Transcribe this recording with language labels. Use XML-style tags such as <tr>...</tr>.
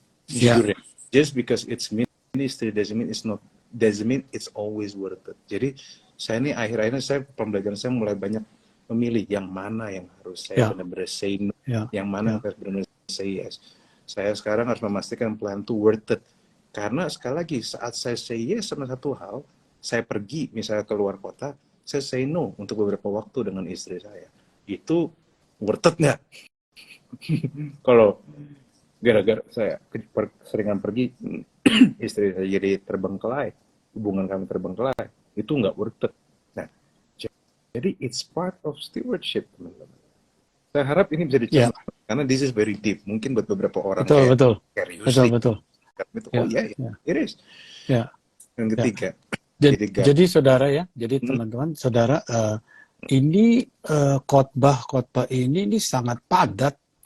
<id>Jujur ya,</id> <en>just because it's ministry doesn't mean it's always worth it.</en> <id>Jadi saya ini akhir-akhirnya saya pembelajaran saya mulai banyak memilih yang mana yang harus saya benar-benar say no, yang mana yang harus benar-benar say yes. Saya sekarang harus memastikan plan itu worth it. Karena sekali lagi saat saya say yes sama satu hal, saya pergi misalnya keluar kota, saya say no untuk beberapa waktu dengan istri saya. Itu worth it nggak? Kalau gara-gara saya seringan pergi, istri saya jadi terbengkelai, hubungan kami terbengkelai, itu nggak worth it. Nah, jadi</id> <en>it's part of stewardship,</en> <id>teman-teman. Saya harap ini bisa dicermati, karena</id> <en>this is very deep.</en> <id>Mungkin buat beberapa orang betul. Itu,</id> <en>it is.</en> <id>Yang ketiga. Jadi saudara ya, jadi teman-teman, saudara, ini khotbah ini sangat padat.</id>